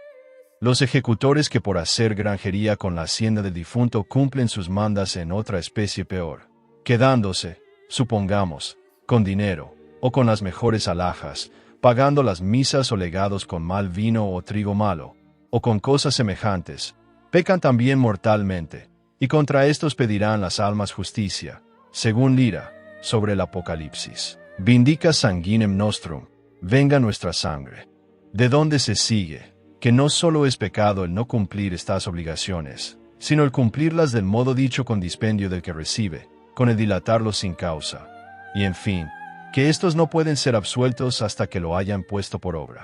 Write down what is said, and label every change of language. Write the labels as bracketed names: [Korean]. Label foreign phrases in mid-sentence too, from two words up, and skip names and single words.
[Spanish] Los ejecutores que por hacer granjería con la hacienda del difunto cumplen sus mandas en otra especie peor, quedándose, supongamos, con dinero, o con las mejores alhajas, pagando las misas o legados con mal vino o trigo malo, o con cosas semejantes, pecan también mortalmente, y contra estos pedirán las almas justicia, según Lira, sobre el Apocalipsis. [Latin] Vindica sanguinem nostrum, [Spanish] venga nuestra sangre. De donde se sigue, que no solo es pecado el no cumplir estas obligaciones, sino el cumplirlas del modo dicho con dispendio del que recibe, con el dilatarlos sin causa. Y en fin, que estos no pueden ser absueltos hasta que lo hayan puesto por obra.